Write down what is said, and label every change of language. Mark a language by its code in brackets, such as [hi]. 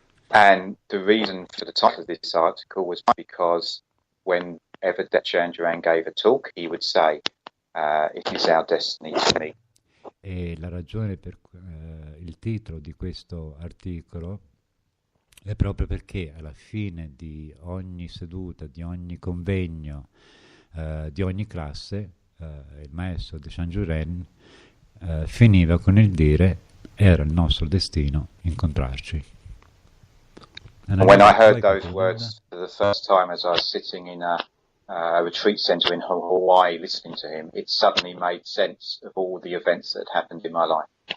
[en] And the reason for the title of this article was because whenever Dechan Duran gave a talk, he would say, "It is our destiny to meet." [it] E la ragione per il titolo di questo articolo è proprio perché alla fine di ogni seduta, di ogni convegno, di ogni classe, il maestro Dechan Duran finiva con il dire: era il nostro destino incontrarci. [en] And when I heard those words for the first time as I was sitting in a retreat center in Hawaii listening to him, it suddenly made sense of all the events that happened in my life.